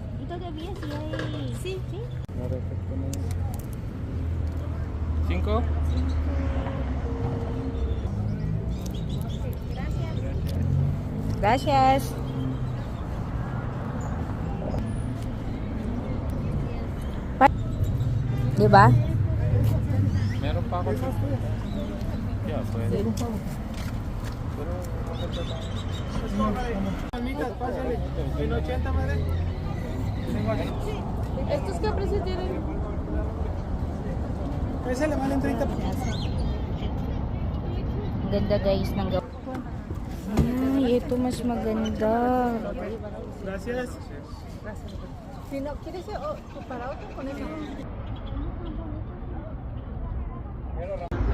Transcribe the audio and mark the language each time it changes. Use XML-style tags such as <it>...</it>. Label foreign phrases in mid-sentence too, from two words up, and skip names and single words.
<es>todavía sí hay. Sí. ¿Sí? No, perfecto, no. 5. Gracias.</es> <tl>Di ba? Meron pa ako. Yeah, pwede. Pero maganda tayo.</tl> <es>Palmitas, pásale. En 80, madre. ¿Estos qué precio tienen? Ese le valen 30 pesos.</es> <tl>Ganda guys ng gawa. Ay, ito mas maganda.</tl> <es>Gracias. Si no, ¿quieres para otro con eso?</es>